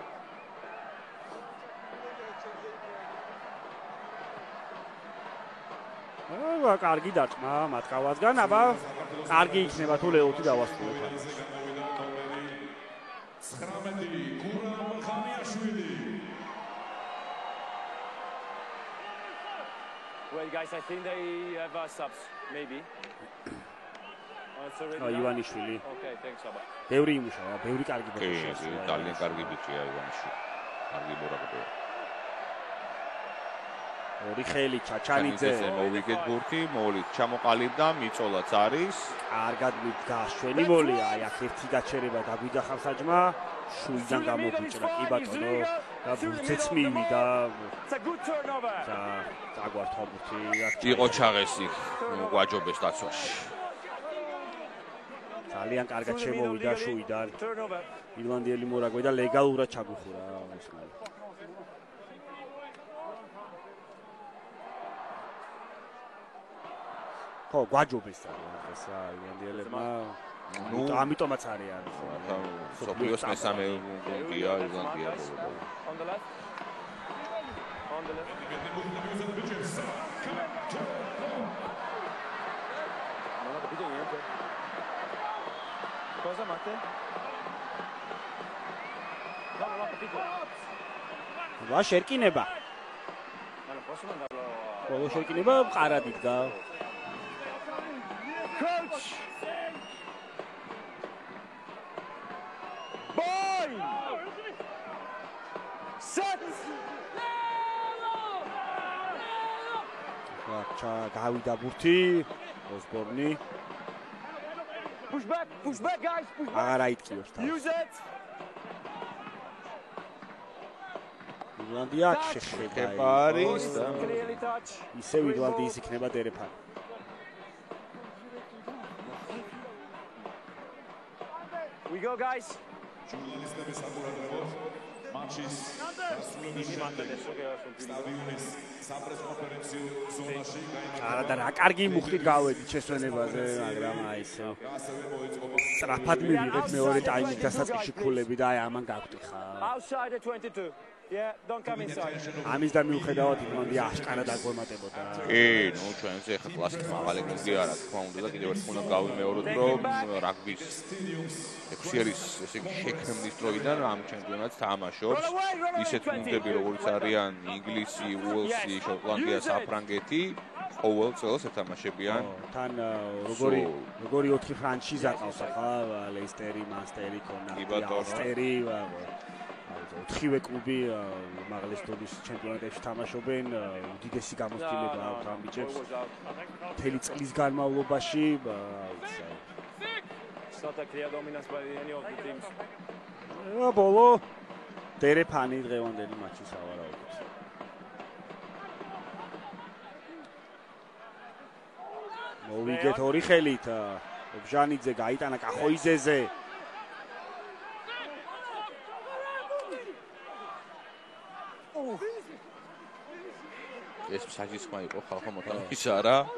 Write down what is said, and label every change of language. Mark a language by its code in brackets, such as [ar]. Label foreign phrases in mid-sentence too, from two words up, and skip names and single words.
[ka] აა, კარგი დარტყმა მატკავასგან, აბა კარგი იქნება თუ ლეოთი დავასრულოთ. 19 გურამ ხამიაშვილი. [en] Well, guys, I think they have subs, maybe. [ka] ივანიშვილი. [en] Okay, thanks, Aba. [ka] ბევრი იმუშავა, ბევრი კარგი ბოქსია. კი, ძალიან კარგი ბიჭია ივანიშვილი. კარგი მორაგბეა. ორი ხელი ჩაჩანიძე მოვიგეთ ბურთი, მოლით ჩამოყალიბდა, მიწოლაც არის. კარგად გაშვენი მოლია, აი აქ ერთი გაჩერება დაგვიდა ხალხაჯმა, შუიდან გამოგვიჭრა კი ბატონო და ბურთიც მივიდა. [en] It's a good turnover. [ka] დაგვართა ბურთი. იყო ჩაღესი გვაჯობეს დაცვაში. ძალიან კარგად შემოვიდა შუიდან. ირლანდიელი მორაგვე და ლეგალურად ჩაგუხურა მოსმალი. ხო, გვაჯობეს ეს ირლანდიელებმა. ნუ ამიტომაც არის. სოფლიოს მესამე პუნქტია ირლანდია. [en] On the left. On the left. [it] Cosa Mate? No, no, capito. [ka] ვა შერკინება. [it] No, posso mandarlo. [ka] ბოლო შერკინება მყარად იდგა. [en] Coach. Boy. Set. [ka] გავიდა ბურთი. ოსბორნი. [en] Push back, guys, push back. [ka] აღარ აიტკიოს თავს. [en] Use it. [ka] ირლანდია შეხვდება არის და [en] Clearly touch. [ka] ისევ ირლანდიის იქნება დერეფანი. [en] We go, guys. [ka] ჟურნალისტების საყურადღებოდ მატჩის დასრულების შემდეგ სტადიონის საპრესკონფერენციო ზონაში არა და რა კარგი მუხტით გავედით შესვენებაზე, მაგრამ აი ესე სწრაფად მივიღეთ მეორე ტაიმის დასაწყისში ქულები და აი ამან გავტიხა. [en] Outside at 22. Yeah, don't come inside. [ka] ამის და მიუხედავად ირლანდია აშკარად აგვემატებოდა. კი, ნუ ჩვენზე ხა კლასიკ მაღალი გუნდი არა, თქმა უნდა და კიდევ ერთხელ უნდა გავიმეოროთ, რომ რაგბის 6 ერის ესე იგი შექმნის დროიდან ამ ჩემპიონატს თამაშობს ისეთ გუნდები როგორც არიან ინგლისი, უელსი, შოტლანდია, საფრანგეთი, ყოველ წელს ეთამაშებიან. თან როგორი 4 ფრანჩიზა ყავს ახლა, ლეისტერი, მანსტერი, კონაკი, ალსტერი, 4-ვე კლუბი უმაღლეს დონის ჩემპიონატებში თამაშობენ, უდიდესი გამოცდილება აქვს ამ ბიჭებს. მთელი წლის განმავლობაში, [en] It's not a clear dominance by any of the teams. [ka] ბოლო დერეფანი დღევანდელი მატჩი სავარაუდოდ. მოვიგეთ ორი ხელით. ობჟანიძე გაიტანა კახოიძეზე. ეს საჯისხმა იყო ხალხო მოთამაშის არა.